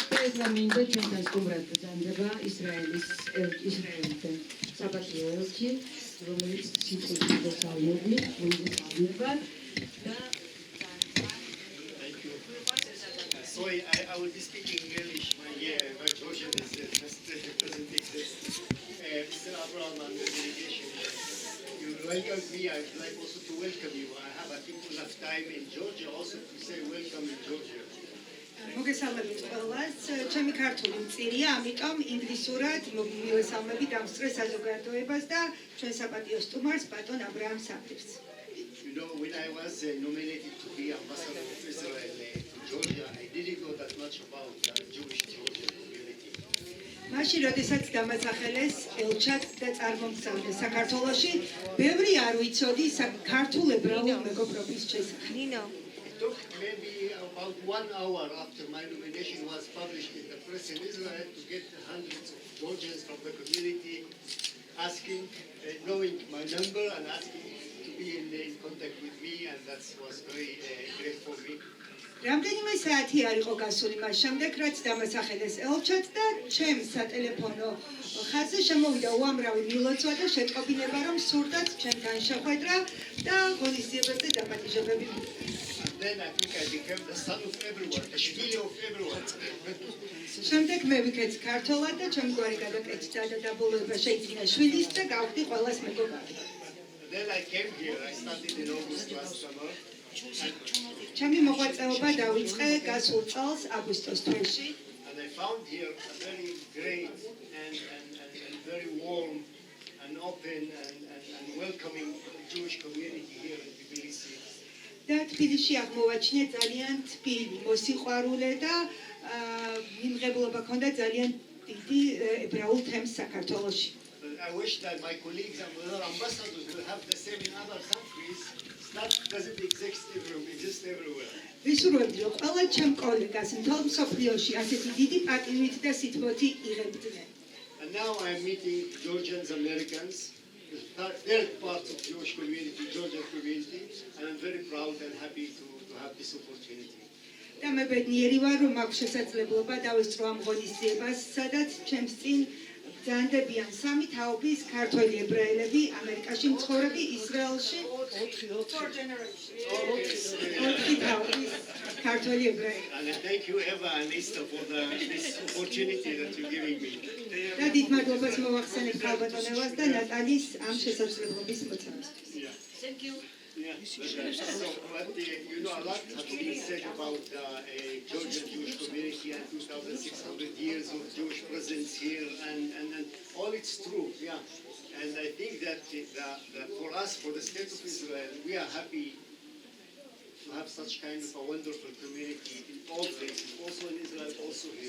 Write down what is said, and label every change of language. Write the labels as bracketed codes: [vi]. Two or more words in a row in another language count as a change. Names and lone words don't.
[ka] ეხლა მინდა ჩვენთან სტუმრად ბრძანდება ისრაელიდან საპატიო ელჩი, რომელიც სიტყვით დასავლებით, და [en] Sorry, I will be speaking English. My Georgian is just doesn't exist. Mr. Abraham and the delegation, you welcomed me. I would like also to welcome you. I have, I think, enough time in Georgia also to say welcome in Georgia. [ka] მოგესალმებით ყველას. ჩემი ქართული მწირია, ამიტომ ინგლისურად მივესალმებით ამ სწრეს საზოგადოებას და ჩვენ საპატიო სტუმარს ბატონ აბრაამ საფირს. [en] You know, when I was nominated to be ambassador of Israel to Georgia, I didn't know that much about the Jewish Georgian community. [ka] მაშინ, როდესაც დამასახელეს ელჩად და წარმომგზავრდა საქართველოში, ბევრი არ ვიცოდი ქართულ ებრაულ მეგობრობის შესახებ. [en] It took maybe about 1 hour after my nomination was published in the press in Israel to get hundreds of Georgians from the community asking, knowing my number and asking to be in contact with me, and that was very great for me. [ka] რამდენიმე საათი არ იყო გასული მას შემდეგ, რაც დამასახელეს ელჩად და ჩემ სატელეფონო ხაზზე შემოვიდა უამრავი მილოცვა და შეტყობინება, რომ სურდათ ჩვენთან შეხვედრა და ღონისძიებებზე დაპატიჟებები. [en] Then I think I became the son of everyone, the shvili of everyone. [ka] შემდეგ მე ვიქეც ქართულად და ჩემი გვარი გადაკეთდა და დაბოლოება შეიძინა შვილის და გავხდი ყველას მეგობარი. [en] Then I came here. I started in August last summer. [ka] ჩემი მოღვაწეობა დავიწყე გასულ წელს აგვისტოს თვეში. [en] And I found here a very great and very warm and open and welcoming Jewish community here in Tbilisi. [ka] და თბილისში აღმოვაჩინე ძალიან თბილი, მოსიყვარულე და მიმღებლობა ჰქონდა ძალიან დიდი ებრაულ თემს საქართველოში. [en] I wish that my colleagues and other ambassadors will have the same in other countries. That doesn't exist everywhere. [ka] ვისურვებდი, რომ ყველა ჩემ კოლეგას მთელ მსოფლიოში ასეთი დიდი პატივით და სითბოთი იღებდნენ. [en] And now I'm meeting Georgians, Americans, they're part of Jewish community, Georgian community, and I'm very proud and happy to have this opportunity. [ka] და მე ბედნიერი ვარ, რომ მაქვს შესაძლებლობა დავესწრო ამ ღონისძიებას, სადაც ჩემს წინ ბრძანდებიან სამი თაობის ქართველი ებრაელები, ამერიკაში მცხოვრები, ისრაელში 4 generations. ოთხი თაობის ქართველი ებრაელი. [en] And thank you, Eva and Esther, for this opportunity that you're giving me. [ka] და დიდ მადლობას მოვახსენებ ქალბატონებას და ნატალის ამ შესაძლებლობის მოცემისთვის. [en] Thank you. Yeah. So, but you know, a lot has been said about the Georgian Jewish community and 2,600 years of Jewish presence here, and all it's true, yeah. And I think that for us, for the state of Israel, we are happy to have such kind of a wonderful community in all places, also in Israel, also here.